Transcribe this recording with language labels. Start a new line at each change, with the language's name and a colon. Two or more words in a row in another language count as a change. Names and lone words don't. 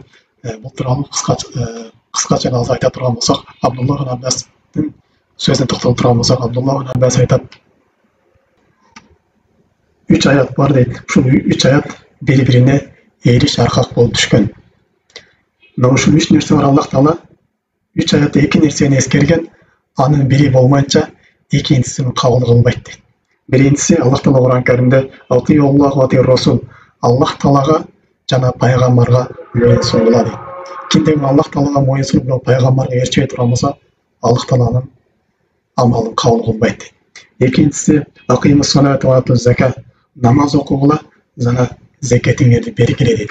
Kyrgyz: Бул тууралуу кыскача азыр айта турган болсок, Абдулла ибн Аббастын сөзүнө токтолуп турган болсок, Абдулла ибн Аббас айтат: 3 аят бар дейді. Ушул 3 аят бири-бирине ээриш аркак болуп түшкөн. Мына ушул 3 нерсе бар. Аллах Таала 3 аятта 2 нерсени эскерген, анын бири болмайынча экинчисин кабыл кылбайт дейт. Биринчиси Аллах Таала Кур'ан Каримде
Arabic: الله ورسول,
Kyrgyz: Аллах Таалага жана пайгамбарга моюн сунгула дейт. Кимде Аллах Таалага моюн сунгула, пайгамбарга ээрчебей турган болсо, Аллах Тааланын амалын кабыл кылбайт дейт. Экинчиси зака, намаз окугула жана зекетиңерди бергиле дейт.